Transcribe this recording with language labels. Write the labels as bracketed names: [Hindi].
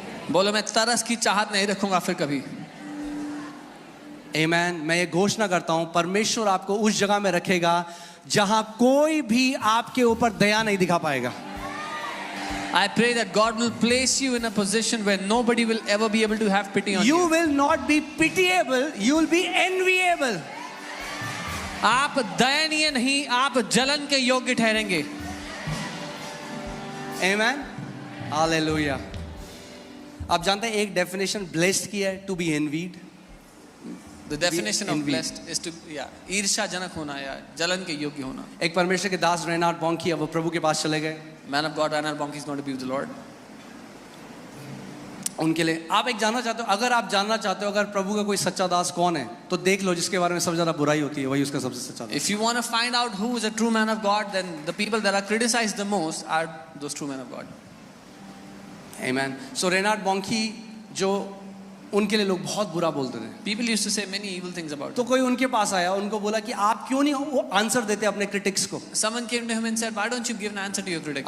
[Hindi] बोलो, मैं तरस की चाहत नहीं रखूंगा फिर कभी. [English] Amen. [Hindi] मैं ये घोषणा करता हूं, परमेश्वर आपको उस जगह में रखेगा जहां कोई भी आपके ऊपर दया नहीं दिखा पाएगा. [English] I pray that God will place you in a position where nobody will ever be able to have pity on You you. will not be pitiable, you will be enviable. [Hindi] आप दयनीय नहीं, आप जलन के योग्य ठहरेंगे. [English] Amen. Hallelujah. [Hindi] आप जानते हैं एक डेफिनेशन ब्लेस्ड की है, [English] To be envied. The definition of envy. blessed is to [Hindi] ईर्ष्याजनक होना या जलन के योग्य होना. एक परमेश्वर के दास रेनार्ड बॉन्की अब वो प्रभु के पास चले गए. [English] Man of God, Reinhard Bonnke is going to be with the Lord. [Hindi] उनके लिए आप एक जानना चाहते हो, अगर आप जानना चाहते हो अगर प्रभु का कोई सच्चा दास कौन है, तो देख लो जिसके बारे में सबसे ज्यादा बुराई होती है वही उसका सबसे सच्चा दास. [English] If you want to find out who is a true man of God, then the people that are criticized the most are those true men of God. Amen. [Hindi] So रेनार्ड Bonnke जो उनके लिए लोग बहुत बुरा बोलते थे, [English] People used to say many evil things about [Hindi] तो [English] him. [Hindi] कोई उनके पास आया, उनको बोला कि आप क्यों नहीं वो आंसर देते अपने क्रिटिक्स को. [English] Someone came to him and said, why don't you give an answer to your critics?